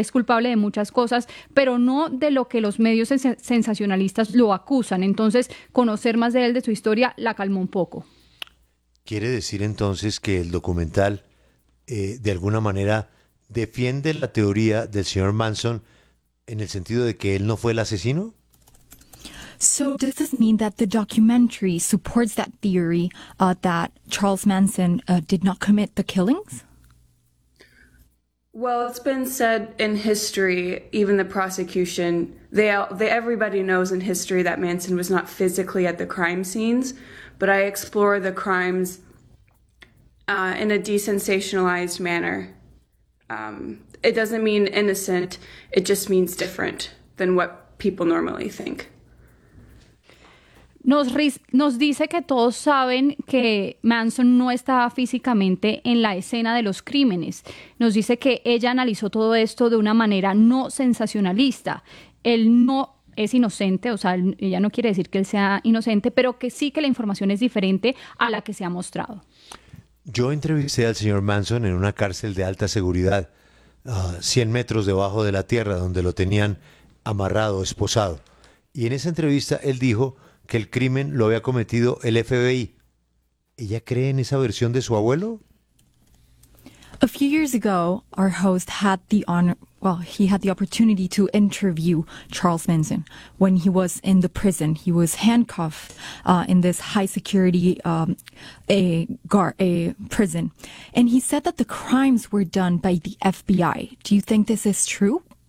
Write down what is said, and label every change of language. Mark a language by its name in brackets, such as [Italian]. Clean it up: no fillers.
[Spanish] Él es culpable de muchas cosas, pero no de lo que los medios sensacionalistas lo acusan. Entonces, conocer más de él, de su historia, la calmó un poco. ¿Quiere decir entonces que el documental, de alguna manera, defiende la teoría del señor Manson en el sentido de que él no fue el asesino? [English] So does this mean that the documentary supports that theory that Charles Manson did not commit the killings? Well, it's been said in history, even the prosecution, everybody knows in history that Manson was not physically at the crime scenes, but I explore the crimes in a desensationalized manner. It doesn't mean innocent, it just means different than what people normally think. [Spanish] Nos dice que todos saben que Manson no estaba físicamente en la escena de los crímenes. Nos dice que ella analizó todo esto de una manera no sensacionalista. Él no es inocente, o sea, ella no quiere decir que él sea inocente, pero que sí que la información es diferente a la que se ha mostrado. Yo entrevisté al señor Manson en una cárcel de alta seguridad, 100 metros debajo de la tierra, donde lo tenían amarrado, esposado. Y en esa entrevista él dijo que el crimen lo había cometido el FBI. ¿Ella cree en esa versión de su abuelo? [English] A few years ago, our host had the honor, well, he had the opportunity to interview Charles Manson when he was in the prison. He was handcuffed in this high security prison. And he said that the crimes were done by the FBI. Do you think this is true?